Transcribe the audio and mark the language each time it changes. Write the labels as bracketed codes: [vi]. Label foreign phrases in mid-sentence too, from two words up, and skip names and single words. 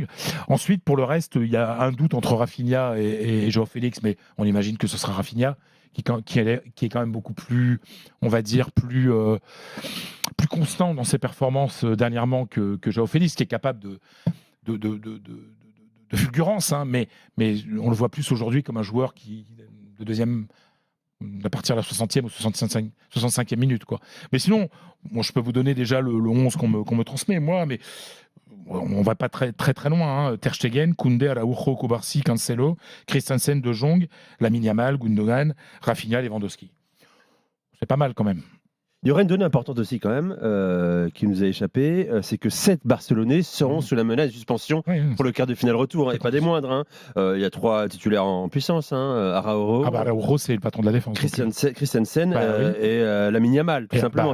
[fr] Ensuite, pour le reste, il y a un doute entre Rafinha et João Félix, mais on imagine que ce sera Rafinha qui est quand même beaucoup plus, on va dire, plus constant dans ses performances dernièrement que João Félix, qui est capable de fulgurance, hein, mais on le voit plus aujourd'hui comme un joueur de deuxième, à partir de la 60e ou 65e minute, quoi. Mais sinon, moi, je peux vous donner déjà le 11 qu'on me transmet, moi, mais on va pas très loin. Hein. Ter Stegen, Koundé, Araujo, Kubarsi, Cancelo, Christensen, De Jong, Lamine Yamal, Gundogan, Rafinha, Lewandowski. C'est pas mal quand même. Il y aura une donnée importante aussi quand même qui nous a échappé, c'est que 7 Barcelonais seront sous la menace de suspension pour le quart de finale retour, et pas des moindres. Hein. Il y a 3 titulaires en puissance, hein. Araujo, Araujo, c'est le patron de la défense. Christensen et Lamine Yamal, tout simplement.